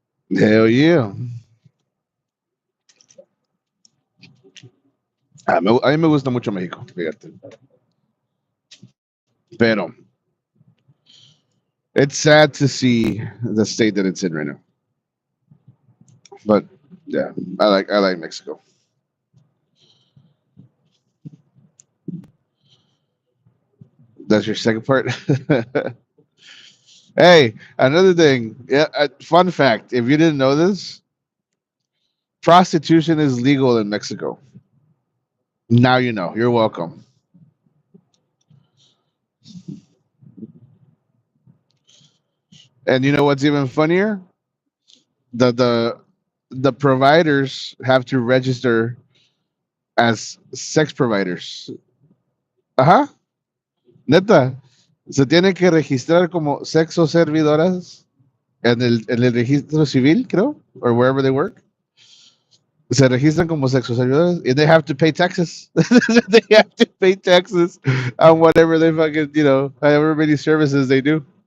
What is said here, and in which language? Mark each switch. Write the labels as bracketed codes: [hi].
[es] Oye, a mí me gusta mucho México, fíjate. [en] Pero it's sad to see the state that it's in right now. But yeah, I like Mexico. That's your second part. Hey, another thing. Yeah, fun fact. If you didn't know this, prostitution is legal in Mexico. Now you know. You're welcome. And you know what's even funnier? The the the providers have to register as sex providers. [es] Ajá, neta. Se tienen que registrar como sexo servidoras en el registro civil, creo, [en] or wherever they work. [es] Se registran como sexo servidores [en] and they have to pay taxes. They have to pay taxes on whatever they fucking, however many services they do.